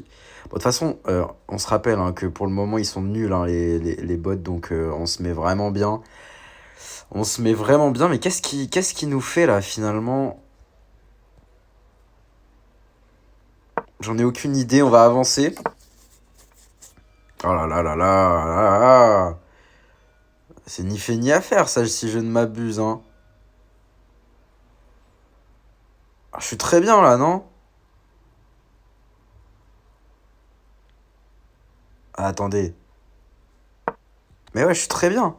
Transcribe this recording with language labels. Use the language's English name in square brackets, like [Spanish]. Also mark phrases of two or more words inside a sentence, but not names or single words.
[French] Bon, de toute façon, on se rappelle, hein, que pour le moment, ils sont nuls, hein, les bots. Donc, on se met vraiment bien. On se met vraiment bien. Mais qu'est-ce qui nous fait, là, finalement? J'en ai aucune idée. On va avancer. Oh là là là là là là. C'est ni fait ni à faire, ça, si je ne m'abuse, hein. Ah, je suis très bien, là, non? Ah, attendez. Mais ouais, je suis très bien.